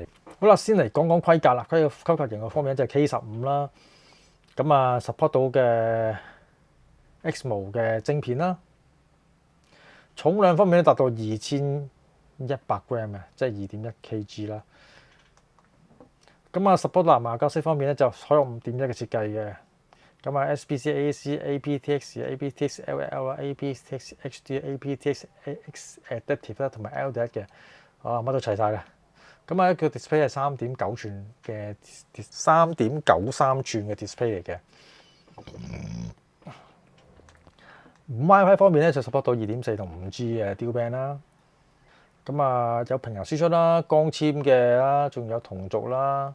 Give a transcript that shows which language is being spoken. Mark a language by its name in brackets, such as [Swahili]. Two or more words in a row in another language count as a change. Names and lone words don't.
[Cantonese] 好啦，先嚟講講規格啦。規格型號方面就係 K15啦，咁啊 support 到嘅 XMO 嘅晶片啦。重量方面咧達到2100 gram 嘅，即係2.1 kg 啦。咁啊 support 藍牙格式方面咧就採用5.1嘅設計嘅。咁啊 SBC、AC、aptX、aptX、LL、aptX、HD、aptX、Adaptive 啦，同埋 LDAC 嘅，乜都齊晒啦。咁啊佢 display 係3.9寸嘅3.93寸嘅 display 嚟嘅。WiFi 方面咧就 support 到2.4同5G 嘅 [English] Dual Band [Cantonese] 啦。咁啊有平衡輸出啦、光纖嘅啦，仲有同軸啦。